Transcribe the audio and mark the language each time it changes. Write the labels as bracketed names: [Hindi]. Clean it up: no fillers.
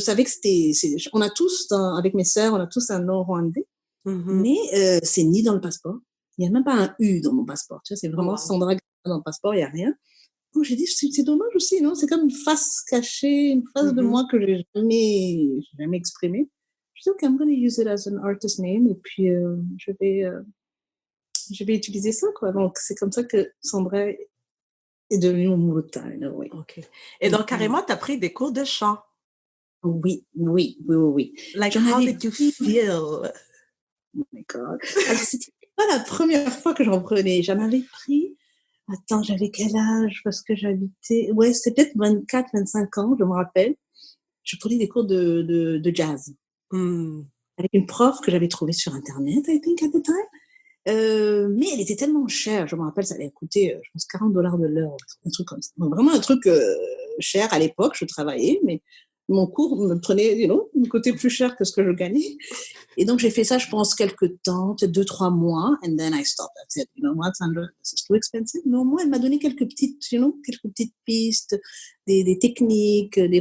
[French] savais que on a tous, avec mes sœurs, on a tous un nom rwandais, Mhm. mais c'est ni dans le passeport. Il n'y a même pas un U dans mon passeport. Tu vois, c'est Oh, vraiment wow. Sandra dans le passeport, il n'y a rien. Donc, j'ai dit, c'est dommage aussi, non? C'est comme une face cachée, une face de Mhm. moi que j'ai jamais exprimée. Je dis, [English] OK, I'm going to use it as an artist name. [French] Et puis, je vais utiliser ça, quoi. Donc, c'est comme ça que Sandra est devenue mon Muruta, oui. OK. Et donc, carrément, tu as pris des cours de chant. Oui, oui, oui, oui, oui. [English] Like, [French] J'en [English] how [French] avais [English] did you [French] pris. [English] feel? Oh my God. [French] Alors, c'était pas la première fois que j'en prenais. J'en avais pris. Attends, j'avais quel âge? Parce que j'habitais. Ouais, c'était peut-être 24, 25 ans, je me rappelle. Je prenais des cours de jazz Hmm. avec une prof que j'avais trouvée sur Internet, [English] I think, at the time. [French] Mais elle était tellement chère. Je me rappelle, ça allait coûter, je pense, $40 de l'heure, un truc comme ça. Donc, vraiment un truc cher à l'époque. Je travaillais, mais mon cours me prenait, me coûtait plus cher que ce que je gagnais. Et donc, j'ai fait ça, je pense, quelques temps, peut-être 2, 3 mois, [English] and then I stopped. I said, you know what, Sandra, this is too expensive. [French] Mais au moins, elle m'a donné quelques petites, quelques petites pistes, des techniques, des